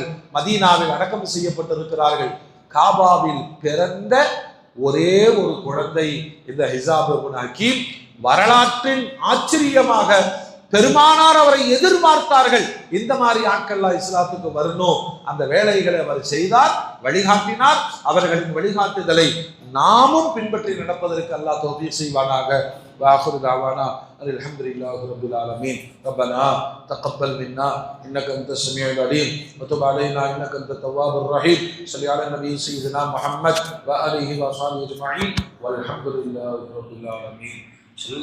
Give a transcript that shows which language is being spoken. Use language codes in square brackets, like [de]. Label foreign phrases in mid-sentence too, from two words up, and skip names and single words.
[ta] மதீனாவில் அடக்கம் செய்யப்பட்டிருக்கிறார்கள். காபாவில் பிறந்த ஒரே ஒரு குழந்தை இந்த ஹிஸாம் இப்னு ஹக்கீம். வரலாற்றின் ஆச்சரியமாக பெருமானார் அவரை எதிர்பார்த்தார்கள், இந்த மாதிரி ஆட்கள்லாம் இஸ்லாத்துக்கு வரணும். அந்த வேலைகளை அவர் செய்தார், வழிகாட்டினார். அவர்களின் வழிகாட்டுதலை நாமும் பின்பற்றி நடப்பதற்கு அல்லாஹ் தௌஃபீக் செய்வானாக. [ar] وآخر دعوانا الحمد لله رب العالمين. ربنا تقبل منا إنك أنت السميع العليم وتب علينا إنك أنت التواب الرحيم. صل على النبي سيدنا محمد وآله وصحبه أجمعين والحمد لله رب العالمين.